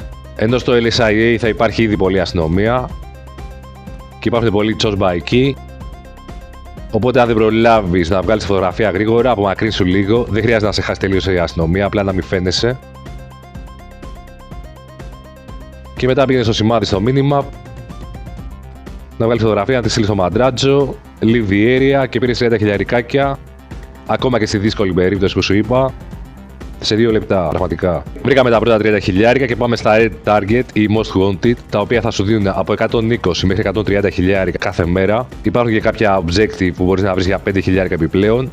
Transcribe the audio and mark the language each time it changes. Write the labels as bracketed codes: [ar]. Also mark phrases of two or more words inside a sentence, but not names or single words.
[el] Ενώ στο LSIA θα υπάρχει ήδη πολλή αστυνομία και υπάρχουν πολλοί τσόσμπα εκεί. Οπότε αν δεν προλάβεις να βγάλεις τη φωτογραφία γρήγορα, απομακρύνσου λίγο, δεν χρειάζεται να σε χάσει τελείως η αστυνομία, απλά να μην φαίνεσαι. Και μετά πήγαινε στο σημάδι στο μήνυμα, να βγάλεις φωτογραφία, να τη στείλεις στο Madrazo, [en] leave the area [el] και πήρες 30 χιλιαρικάκια, ακόμα και στη δύσκολη περίπτωση που σου είπα, σε 2 λεπτά πραγματικά. Βρήκαμε τα πρώτα 30 χιλιάρικα και πάμε στα Red Target ή Most Wanted, τα οποία θα σου δίνουν από 120 μέχρι 130 χιλιάρικα κάθε μέρα. Υπάρχουν και κάποια objective που μπορείς να βρεις για 5 χιλιάρικα επιπλέον.